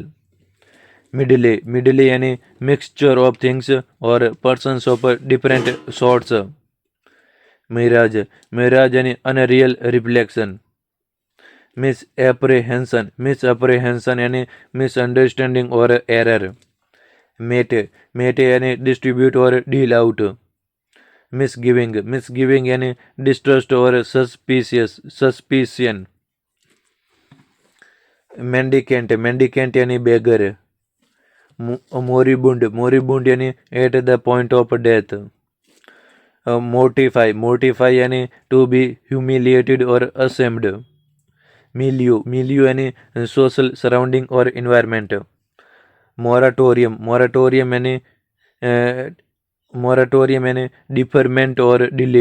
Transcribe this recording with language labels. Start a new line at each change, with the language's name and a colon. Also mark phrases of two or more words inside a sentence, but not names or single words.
English: medley यानी mixture of things और persons of different sorts। mirage यानी unreal reflection। misapprehension यानी misunderstanding और error। mete यानी distribute और deal out। misgiving यानी distrust और suspicion। mendicant यानी beggar। moribund यानी at the point of death। mortify यानी to be humiliated और ashamed। milieu यानी social surrounding और environment। moratorium यानी deferment और delay।